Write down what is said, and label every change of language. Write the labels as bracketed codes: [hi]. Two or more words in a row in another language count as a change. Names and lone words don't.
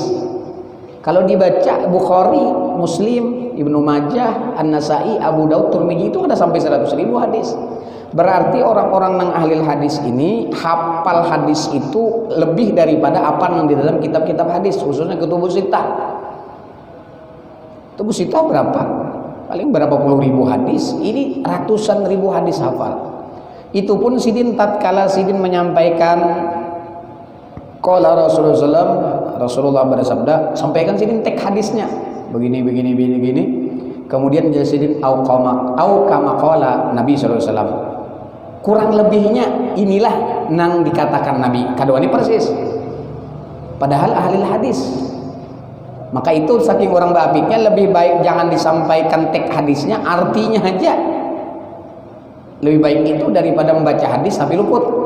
[id] Kalau dibaca Bukhari, Muslim, Ibnu Majah, An-Nasai, Abu Daud, Tirmidzi itu ada sampai 100.000 hadis. Berarti orang-orang yang ahli hadis ini hafal hadis itu lebih daripada apa yang di dalam kitab-kitab hadis, khususnya Kutubus Sittah. Kutubus Sittah berapa? Paling berapa puluh ribu hadis. Ini ratusan ribu hadis hafal. [bjn] Itu pun sidin tatkala sidin menyampaikan qala Rasulullah bersabda, sampaikan sidin tek hadisnya begini. Kemudian jadi sidin [ar] أو كما قال النبي صلى الله عليه وسلم. [bjn] kurang lebihnya inilah nang dikatakan Nabi kadua ini persis padahal ahli hadis. [id] Maka itu saking orang baapiknya lebih baik jangan disampaikan teks hadisnya, artinya aja lebih baik itu daripada membaca hadis tapi luput.